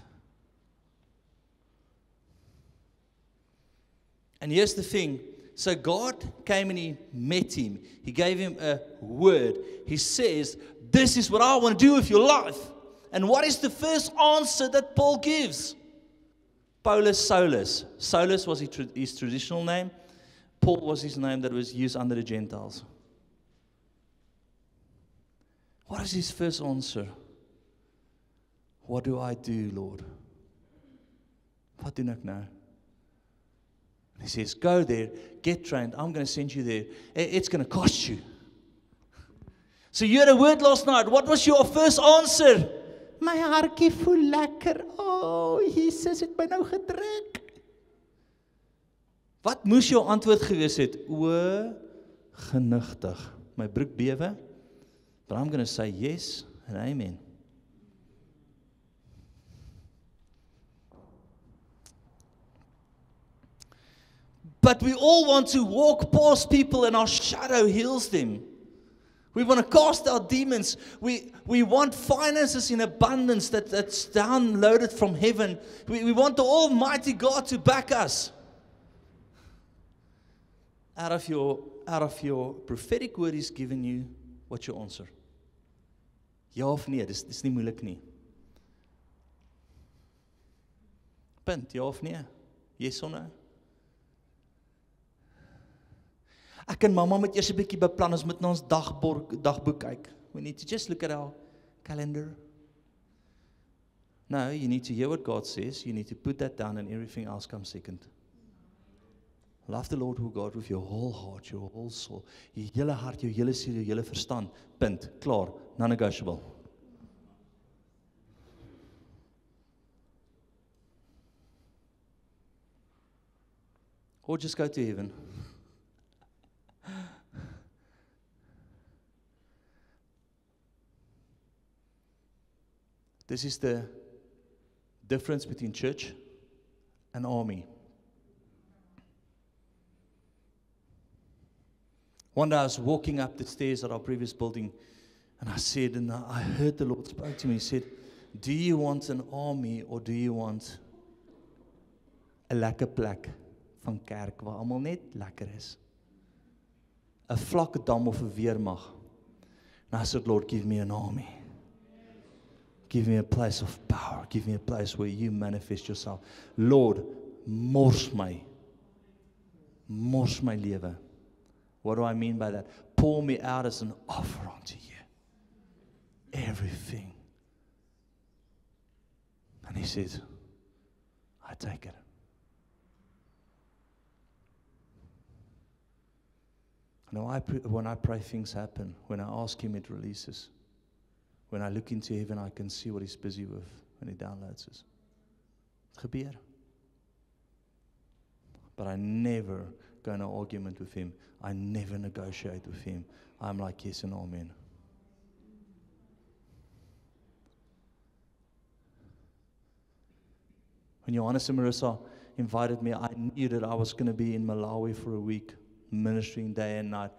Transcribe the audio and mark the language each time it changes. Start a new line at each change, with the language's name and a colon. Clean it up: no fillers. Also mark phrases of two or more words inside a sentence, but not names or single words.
English: And here's the thing. So God came and He met him. He gave him a word. He says, this is what I want to do with your life. And what is the first answer that Paul gives? Paulus Saulus. Saulus was his traditional name. Paul was his name that was used under the Gentiles. What is his first answer? What do I do, Lord?
Afrikaans: Wat doen ek nou?
English: He says, go there, get trained. I'm going to send you there. It's going to cost you. So you had a word last night. What was your first answer?
Afrikaans: My hartjie voel lekker. Oh, Jesus het my nou gedruk. Wat moes jou antwoord gewees het? O, genigtig. My broek bewe.
English: But I'm going to say yes and amen. But we all want to walk past people and our shadow heals them. We want to cast out demons. We want finances in abundance that's downloaded from heaven. We want the Almighty God to back us. Out of your prophetic word He's given you, what's your answer?
Afrikaans: Ja of nee, dis nie moeilik nie. Punt, ja of nee?
English: Yes or no?
Afrikaans: Ek en mamma moet eers 'n bietjie beplan, ons moet na ons dagboek kyk.
English: We need to just look at our calendar. No, you need to hear what God says. You need to put that down and everything else comes second. Love the Lord your God with your whole heart, your whole soul,
Afrikaans: jou hele hart, jou hele siel, jou hele verstand. Punt. Klaar.
English: Non-negotiable. Or just go to heaven. This is the difference between church and army. One day I was walking up the stairs at our previous building, and I heard the Lord spoke to me. He said, do you want an army or do you want
Afrikaans: 'n lekker plek van kerk waar almal net lekker is? 'n vlakke dam of 'n weermag.
English: And I said, Lord, give me an army. Give me a place of power. Give me a place where you manifest yourself. Lord,
Afrikaans: mors my lewe.
English: What do I mean by that? Pour me out as an offer unto you. Everything. And He says, I take it. Now, when I pray, things happen. When I ask Him, it releases. When I look into heaven, I can see what He's busy with when He downloads us.
Afrikaans: Het gebeur.
English: But I never go in an argument with Him. I never negotiate with Him. I'm like, yes and amen. When Johannes and Marissa invited me, I knew that I was going to be in Malawi for a week, ministering day and night.